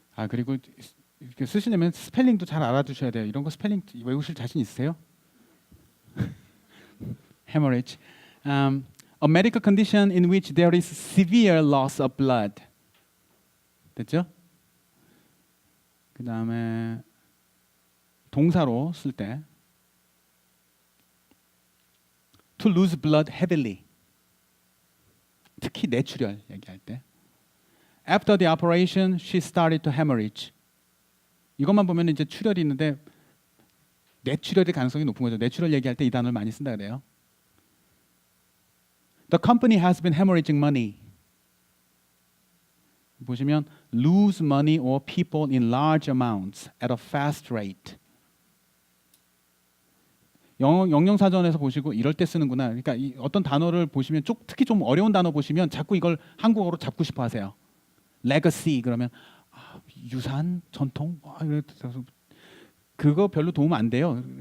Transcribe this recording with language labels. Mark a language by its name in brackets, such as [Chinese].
[Korean] 그리고 이렇게 쓰시려면 스펠링도 잘 알아두셔야 돼요. 이런 거 스펠링 외우실 자신 있으세요? [English] Hemorrhage. A medical condition in which there is severe loss of blood. [Korean] 됐죠? 그 다음에 동사로 쓸 때 [English] to lose blood heavily. [Korean] 특히 뇌출혈 얘기할 때. [English] After the operation, she started to hemorrhage. [Korean] 이것만 보면 이제 출혈이 있는데 뇌출혈의 가능성이 높은 거죠. 뇌출혈 얘기할 때 이 단어를 많이 쓴다 그래요. [English] The company has been hemorrhaging money. [Korean] 보시면 [English] lose money or people in large amounts at a fast rate. [Korean] 영영사전에서 보시고 이럴 때 쓰는구나. 그러니까 어떤 단어를 보시면 특히 좀 어려운 단어 보시면 자꾸 이걸 한국어로 잡고 싶어 하세요. legacy 그러면 유산, 전통 그거 별로 도움 안 돼요.